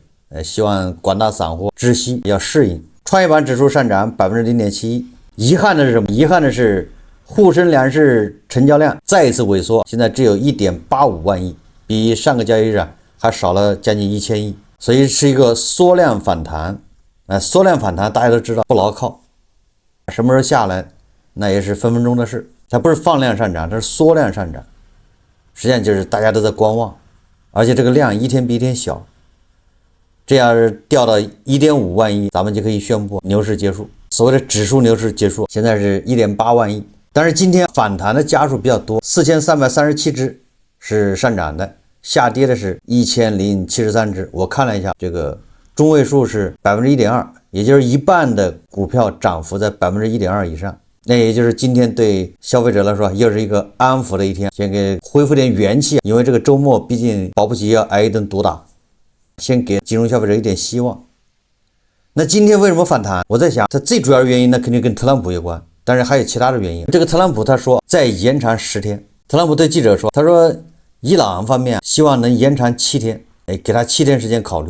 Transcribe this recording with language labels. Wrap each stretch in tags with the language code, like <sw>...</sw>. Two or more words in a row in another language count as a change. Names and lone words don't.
<zh>希望廣大散戶知悉要適應。創業板指數上漲0.71%，遺憾的是什麼？遺憾的是滬深兩市成交量再一次萎縮，現在只有1.85萬億，比上個交易日還少了將近1000億，所以是一個縮量反彈。縮量反彈大家都知道不牢靠，什麼時候下來那也是分分鐘的事。它不是放量上漲，它是縮量上漲，實際上就是大家都在觀望，而且這個量一天比一天小。這要是掉到1.5萬億，咱們就可以宣布牛市結束。所謂的指數牛市結束，現在是1.8萬億。但是今天反彈的家數比較多，4337只是上漲的，下跌的是1073只。我看了一下，這個中位數是1.2%，也就是一半的股票漲幅在1.2%以上。那也就是今天对消費者來說又是一個安撫的一天，先給恢復點元氣，因為這個周末畢竟保不齊要挨一頓毒打。先給金融消費者一點希望。那今天為什麼反彈？我在想，它最主要的原因呢，肯定跟特朗普有關，但是還有其他的原因。這個特朗普他說再延長10天，特朗普對記者說，他說伊朗方面希望能延長7天，給他7天時間考慮。</zh>